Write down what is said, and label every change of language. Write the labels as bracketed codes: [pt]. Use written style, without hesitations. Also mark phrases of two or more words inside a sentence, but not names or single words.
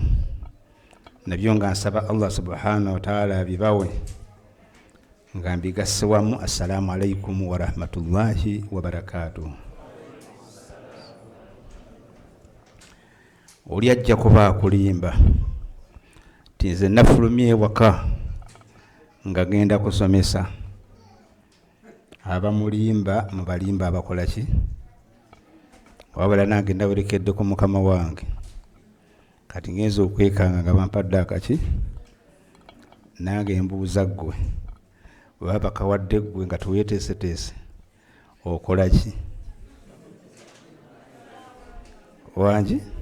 [lg] nabyo nga nsaba [ar] الله سبحانه وتعالى [lg] bibawe nga mbigasse wamu. [ar] السلام عليكم ورحمة الله وبركاته. [lg] oli ajja kuba akulimba ti nze nafulumye ewaka nga genda kusomesa. abamulimba mubalimba abakola ki? wabula nange ndawerekedde ku mukama wange kati ngenza okwekanga nga bampadde akaki nange mbuuza ggwe baba bakawadde ggwe nga teweeteeseteese okola ki wangi?